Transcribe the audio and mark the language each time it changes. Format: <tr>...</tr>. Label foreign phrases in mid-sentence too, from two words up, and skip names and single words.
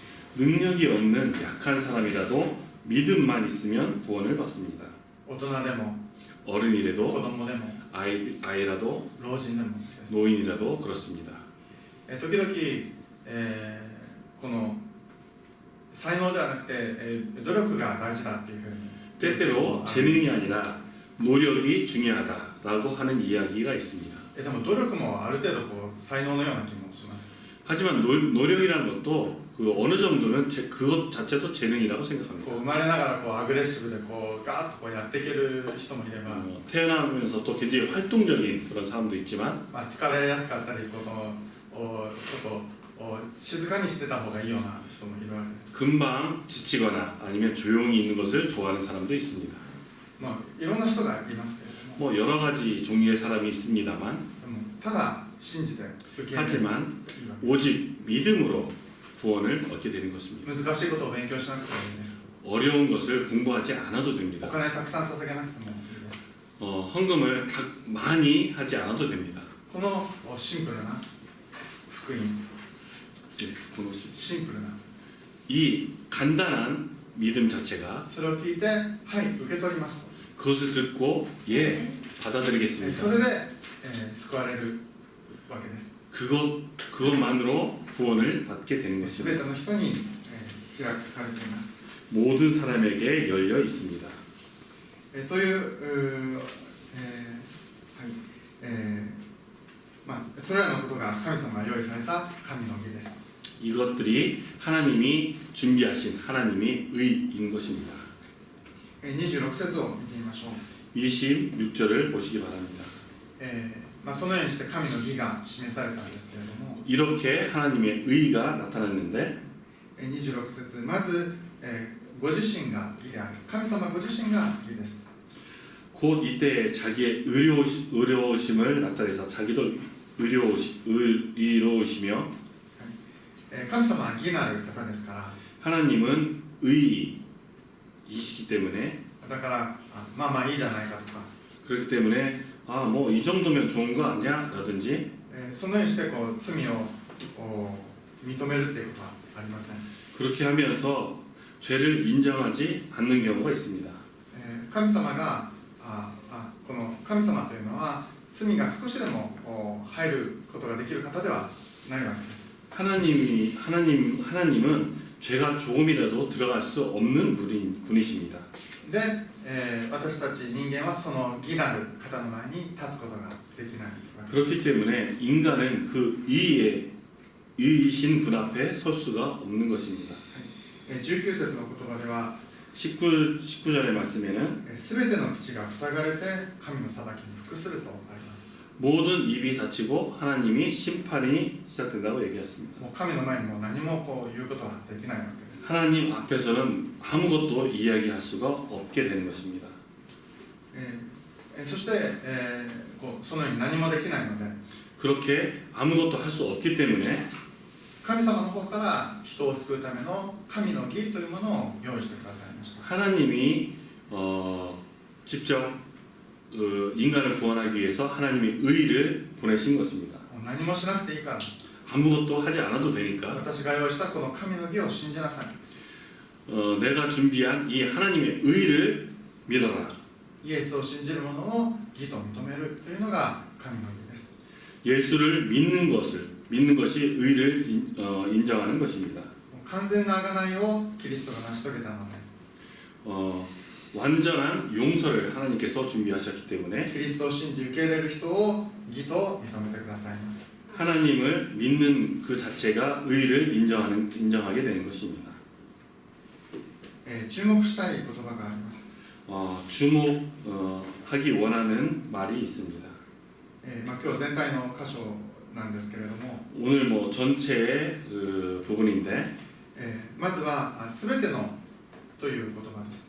<ko>능력이 없는 약한 사람이라도 믿음만 있으면 구원을 받습니다.</ko> <ja>大人でも子</ja> <ko>어른이라도</ko> <ja>供でも</ja> <ko>아이라도</ko> <ja>老人でもです。</ja> <ko>노인이라도 그렇습니다.</ko> <ja>時々、この才能ではなくて、努力が大事だっていうふうに</ja> <ko>때때로 재능이 아니라 노력이 중요하다라고 하는 이야기가 있습니다.</ko> <ja>でも努力もある程度こう才能のような気もします。</ja> <ko>하지만 노력이라는 것도 그 어느 정도는 그것 자체도 재능이라고</ko> <ja>こ</ja> <ko>생각합니다.</ko> <ja>う生まれながらこうアグレッシブでこうガーッとこうやっていける人もいれば、</ja> <ko>태어나면서 또 굉장히 활동적인 그런 사람도 있지만</ko> <ja>まあ、疲れやすかったりこのちょっと静かにしてた方がいいような人もいるわけです。</ja> <ko>금방 지치거나 아니면 조용히 있는 것을 좋아하는 사람도 있습니다.</ko> <ja>まあいろんな人がいますけれども、</ja> <ko>뭐 여러 가지 종류의 사람이 있습니다만</ko> <ja>でもただ信じて受け入れる</ja> <ko>하지만</ko> <ja>いいわけ</ja> <ko>오직 믿음으로 구원을 얻게 되는 것입니다.</ko> <ja>難しいことを勉強しなくてもいいです。</ja> <ko>어려운 것을 공부하지 않아도</ko> <ja>お</ja> <ko>됩니다.</ko> <ja>金たくさん捧げなくてもいいです。</ja> <ko>헌금을 많이 하지 않아도 됩니다.</ko> <ja>このシンプルな福音、</ja> <ko>예, 그것이.</ko> <ja>シンプルな</ja> <ko>이 간단한 믿음 자체가</ko> <ja>それを聞いて、はい受け取りますと、</ja> <ko>그것을 듣고 예</ko> <ja>そ</ja> <ko>받아들이겠습니다.</ko> <ja>れで、救われるわけです。</ja> <ko>그것만으로 구원을 받게 되는</ko> <ja>すべ</ja> <ko>것입니다.</ko> <ja>ての人に、開かれています。</ja> <ko>모든 사람에게 열려 있습니다.</ko> <ja>というはいまあ、それらのことが神様が用意された神の義です。</ja> <ko>이것들이 하나님이 준비하신 하나님의 의인 것입니다.</ko> <ja>26 節を見てみましょう。</ja> <ko>26절을 보시기 바랍니다.</ko> <ja>まあ、そのようにして神の義が示されたんですけれども、</ja> <ko>이렇게 하나님의 의가 나타났는데</ko> <ja>26 節まず、ご自身が義である、神様ご自身が義です。</ja> <ko>곧 이때 자기의 의로우심을 나타내서 자기도 의로우시며</ko> <ja>神様は義なる方ですから、</ja> <ko>하나님은 의이시기 때문에</ko> <ja>だからまあまあいいじゃないかとか、</ja> <ko>그렇기 때문에 아 뭐 이 정도면 좋은 거 아니야? 라든지</ko> <ja>そのようにしてこう罪を認めるっていうことはありません。</ja> <ko>그렇게 하면서 죄를 인정하지 않는 경우가 있습니다.</ko> <ja>神様がこの神様というのは罪が少しでも入ることができる方ではないわけです。</ja> <ko>하나님은 죄가 조금이라도 들어갈 수 없는 분이십니다.</ko> <ja>で、私たち人間はその義なる方の前に立つことができないわけです。</ja> <ko>그렇기 때문에 인간은 그 의이신 분 앞에 설 수가 없는 것입니다.</ko> <ja>19 節の言葉では</ja> <ko>19절의 말씀에는</ko> <ja>すべての口が塞がれて神の裁きに服するとあります。</ja> <ko>모든 입이 닫히고 하나님이 심판이 시작된다고 얘기했습니다.</ko> <ja>もう神の前にも何もこう言うことはできないわけです。</ja> <ko>하나님 앞에서는 아무것도 이야기할 수가 없게 되는 것입니다.</ko> <ja>そして、そのように何もできないので</ja> <ko>그렇게 아무것도 할 수 없기 때문에</ko> <ja>神様の方から人を救うための神の義というものを用意してくださいました。</ja> <ko>하나님이 직접 인간을 구원하기 위해서 하나님의 의를 보내신 것입니다.</ko> <ja>もう何もしなくていいから</ja> <ko>아무것도 하지 않아도 되니까</ko> <ja>私が用意したこの神の義を信じなさい。</ja> <ko>내가 준비한 이 하나님의 의를 믿어라.</ko> <ja>イエスを信じる者を義と認めるというのが神の義です。</ja> <ko>예수를 믿는 것이 의를 인정하는 것입니다.</ko> <ja>完全な贖いをキリストが成し遂げたので</ja> <ko>완전한 용서를 하나님께서 준비하셨기 때문에</ko> <ja>キリストを信じ受け入れる人を義と認めてくださいます。</ja> <ko>하나님을 믿는 그 자체가 의를 인정하게 되는 것입니다.</ko> <ja>注目したい言葉があります。</ja> <ko>주목하기 원하는 말이 있습니다.</ko> <ja>今日全体の箇所なんですけれども、</ja> <ko>오늘 뭐 전체의 부분인데</ko> <ja>まずは全てのという言葉です。</ja>